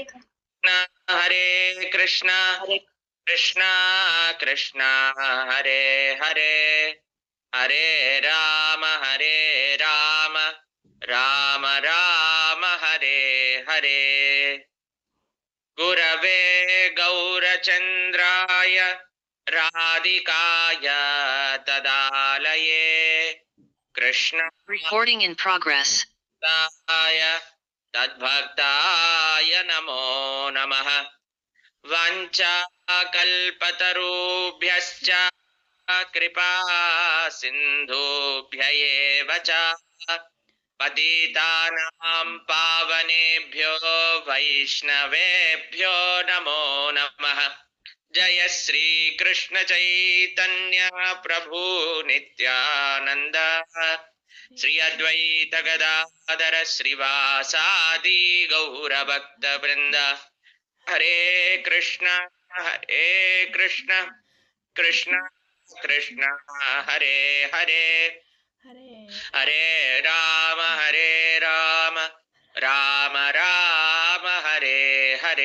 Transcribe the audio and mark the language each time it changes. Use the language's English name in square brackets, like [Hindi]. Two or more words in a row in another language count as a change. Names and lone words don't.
[Sanskrit] హరే కృష్ణ కృష్ణ కృష్ణ హరే హరే హరే రామ రామ రామ హరే హరే. గురవే గౌరచంద్రాయ రాధికాయ తదాలయే కృష్ణ [English] Recording in progress. [Sanskrit] తద్భక్తాయ నమో నమః. వాంఛాకల్పతరుభ్యశ్చ కృపా సింధుభ్య ఏవ చ పతితానాం పావనేభ్యో వైష్ణవేభ్యో నమో నమః. జయ శ్రీ కృష్ణ చైతన్య ప్రభు నిత్యానంద శ్రీ అద్వైత గదాధర శ్రీవాసాది గౌరభక్త బృంద. హరే కృష్ణ కృష్ణ కృష్ణ హరే హరే హరే రామ రామ రామ హరే హరే.